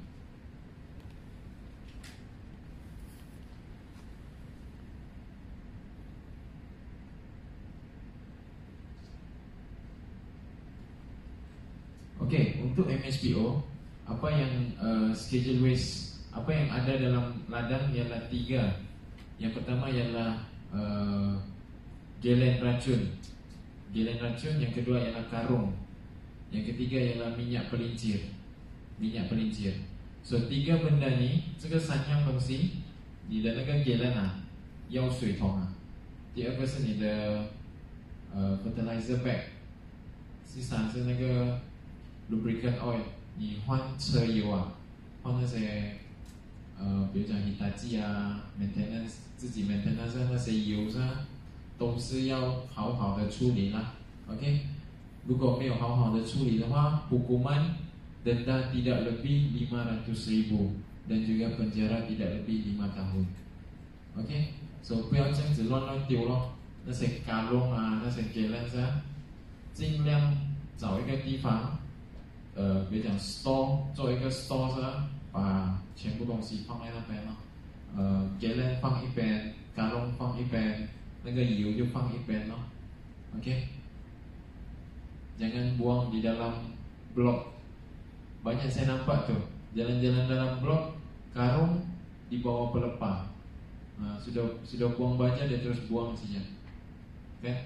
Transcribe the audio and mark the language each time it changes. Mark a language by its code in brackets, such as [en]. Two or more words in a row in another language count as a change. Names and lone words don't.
[ms] Okey, untuk MSPO, apa yang [en] schedule waste, [ms] apa yang ada dalam ladang ialah 3. Yang pertama ialah galen racun. Galen racun, yang kedua ialah karung. Yang ketiga ialah minyak pelincir. Minyak pelincir. So 3 benda ni, [zh] 这个3样东西，你的那个 galen 啊，要水桶啊。第二个是你的 [en] fertilizer bag， [zh] 第三是那个 [en] lubricant oil， [zh] 你换车油啊，换那些比如讲 Hitachi 啊 maintenance 自己 maintenance 那些油啊，都是要好好的处理啦。 OK， 如果没有好好的处理的话， [ms] hukuman denda tidak lebih 500,000 dan juga penjara tidak lebih 5 tahun。 [zh] OK， so 不要这样子乱丢咯，那些卡隆啊，那些 gallons 啊，尽量找一个地方比如讲 store， 做一个 store 啊，把全部东西放在那边咯。gallon 放一边，卡隆放一边，那个油就放一边咯。 [ms] OK， jangan buang di dalam blok. Banyak saya nampak tuh jalan-jalan dalam blok, karung di bawah pelepah. Sudah buang baja dia terus buang saja. Okay?